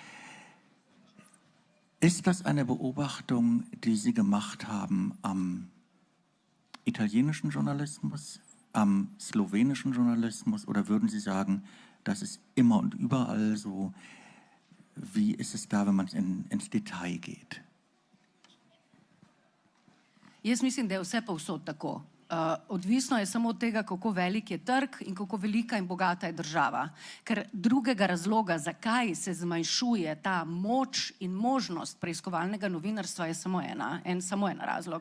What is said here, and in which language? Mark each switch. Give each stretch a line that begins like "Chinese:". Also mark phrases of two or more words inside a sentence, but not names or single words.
German: Ist das eine Beobachtung, die Sie gemacht haben am italienischen Journalismus, am slowenischen Journalismus, oder würden Sie sagen, das ist immer und überall so? Wie ist es da, wenn man ins Detail geht?
Slovenian: Jaz mislim, da je vse povsod tako. Odvisno je samo od tega, kako velik je trg in kako velika in bogata je država. Ker drugega razloga, zakaj se zmanjšuje ta moč in možnost preiskovalnega novinarstva, je samo en razlog.